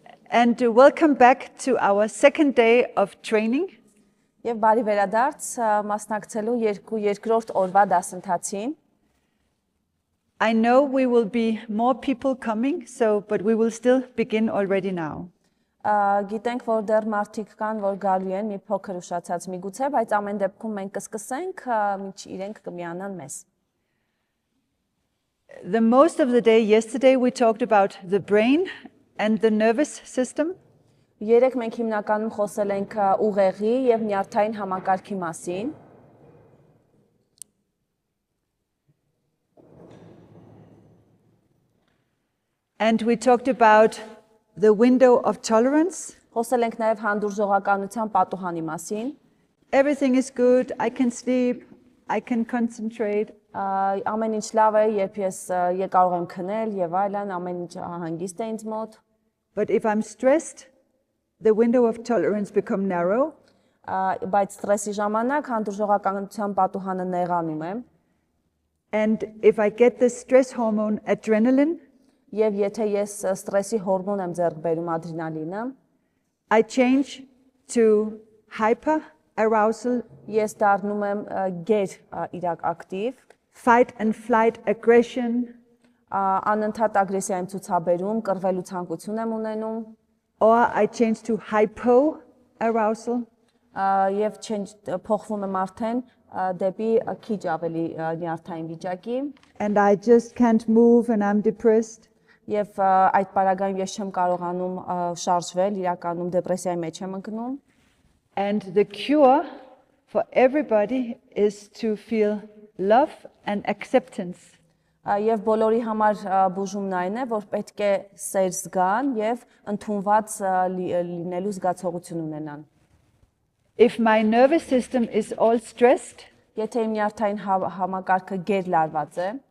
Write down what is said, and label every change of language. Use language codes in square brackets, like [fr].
[en] And welcome back to our second day of training. [hy] եւ բարի վերադարձ մասնակցելու երկրորդ օրվա դասընթացին։ [en] I know we will be more people coming, but we will still begin already now. [hy] Գիտենք, որ դեռ մարդիկ կան, որ գալու են մի փոքր ուշացած միգուցե, բայց ամեն դեպքում մենք կսկսենք, միջ իրենք կմիանան մեզ։ [en] The most of the day yesterday we talked about the brain and the nervous system. [hy] Երեք մենք հիմնականում խոսել ենք ուղեղի եւ նյարդային համակարգի մասին։ [en] And we talked about the window of tolerance. [hy] Խոսել ենք նաեւ հանդուրժողականության պատուհանի մասին։ [en] Everything is good, I can sleep, I can concentrate. [hy] Ամեն ինչ լավ է, երբ ես կարող եմ քնել եւ այլն, ամեն ինչ հանգիստ է ինձ մոտ։ [en] But if I'm stressed, the window of tolerance become narrow. [hy] Բայց ստրեսի ժամանակ հանդուրժողականության պատուհանը նեղանում է։ [en] And if I get the stress hormone adrenaline, [hy] Եվ եթե ես ստրեսի հորմոն եմ ձեռք բերում ադրենալինը, [en] I change to hyper arousal, [hy] ես դառնում եմ գեր իրակակտիվ, [en] fight and flight aggression, [hy] անընդհատ ագրեսիա եմ ցուցաբերում, կռվելու ցանկություն եմ ունենում, [en] or I change to hypo arousal. [hy] եւ փոխվում եմ արդեն դեպի քիչ ավելի նյարդային վիճակի, [en] And I just can't move and I'm depressed. [hy] եւ այդ պարագայում ես չեմ կարողանում շարժվել, իրականում դեպրեսիայի մեջ եմ ընկնում։ [en] And the cure for everybody is to feel love and acceptance. [hy] Եվ բոլորի համար բուժումն այն է, որ պետք է սեր զգան եւ ընդունված լինելու զգացողություն ունենան։ [en] If my nervous system is all stressed [hy] Եթե իմ նյարդային համակարգը գերլարված է,